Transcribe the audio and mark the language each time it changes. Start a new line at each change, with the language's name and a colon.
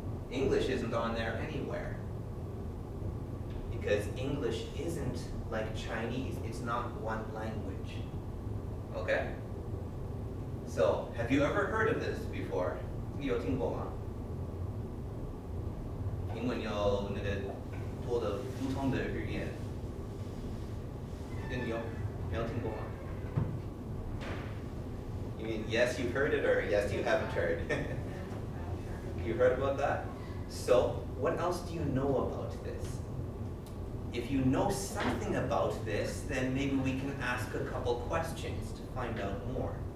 English: English isn't on there anywhere. Because English isn't like Chinese. It's not one language. Okay? So, have you ever heard of this before?
Chinese: 你有听过吗？英文有那个多的不同的语言，你有听过吗？
English: You mean yes, you've heard it, or yes, you haven't heard? You heard about that? So, what else do you know about this? If you know something about this, then maybe we can ask a couple questions to find out more.